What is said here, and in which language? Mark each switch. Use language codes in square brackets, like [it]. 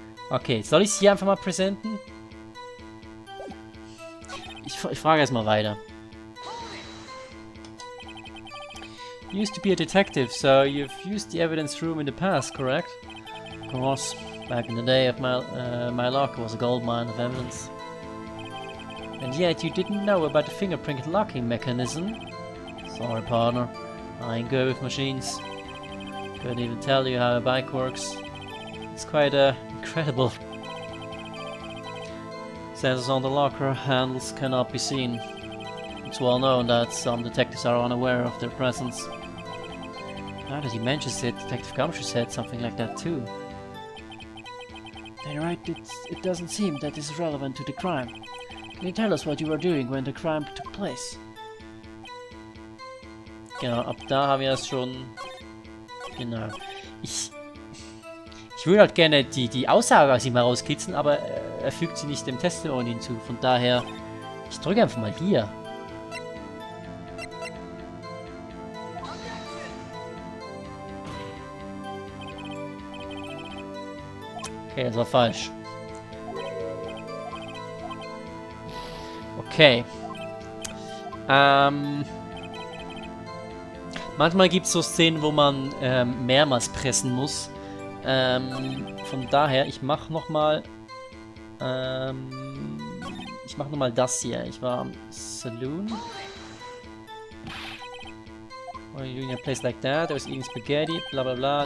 [de] Okay, soll ich es hier einfach mal präsenten? Ich frage erstmal weiter. [en] You used to be a detective, so you've used the evidence room in the past, correct? Of course, back in the day of my locker was a goldmine of evidence. And yet you didn't know about the fingerprint locking mechanism? Sorry, partner. I ain't good with machines. Couldn't even tell you how a bike works. It's quite incredible. Sensors on the locker handles cannot be seen. It's well known that some detectives are unaware of their presence. Now that he mentions it, Detective Gumshoe said something like that too. Then right, it doesn't seem that this is relevant to the crime. Can you tell us what you were doing when the crime took place? [de] Genau, ab da haben wir es schon. Genau. Ich würde halt gerne die Aussage aus ihm herauskitzeln, aber er fügt sie nicht dem Testimony hinzu. Von daher, ich drücke einfach mal hier. Okay, das war falsch. Okay. Manchmal gibt es so Szenen, wo man mehrmals pressen muss. Von daher, ich mache nochmal das hier. Ich war am Saloon. [en] What are you doing in a place like that? I was eating spaghetti, bla bla bla.